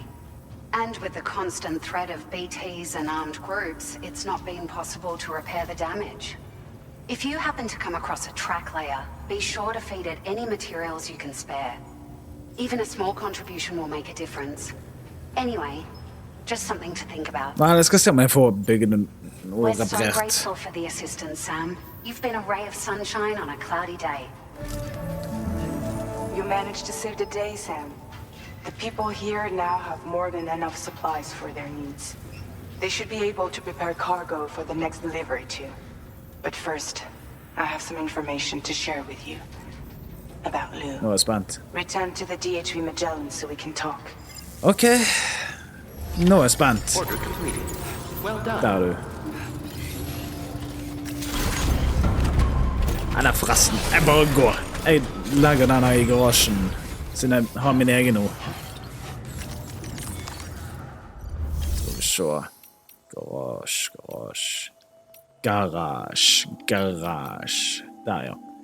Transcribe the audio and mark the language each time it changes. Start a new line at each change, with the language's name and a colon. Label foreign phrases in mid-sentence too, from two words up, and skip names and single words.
English: And with the constant threat of BTs and armed groups, it's not been possible to repair the damage. If you happen to come across a track layer, be sure to feed it any materials you can spare. Even a small contribution will make a difference. Anyway, just something to think about.
Norwegian: Nei, jeg skal se om jeg får bygget den og
English: We're so
Norwegian: reparert.
English: grateful for the assistance, Sam. You've been a ray of sunshine on a cloudy day. You managed to save the day, Sam. The people here now have more than enough supplies for their needs. They should be able to prepare cargo for the next delivery too. But first, I have some information to share with you. About Lou.
Norwegian: Nå er jeg spent.
English: Return to the DHV Magellan so we can talk.
Norwegian: Ok. Nå er jeg spent.
English: Order completed. Well done.
Norwegian: Der er du. Nei, forresten. Jeg bare går. Jeg legger den her i garasjen, siden jeg har min egen nå. Skal vi se. Garasje. Der, ja.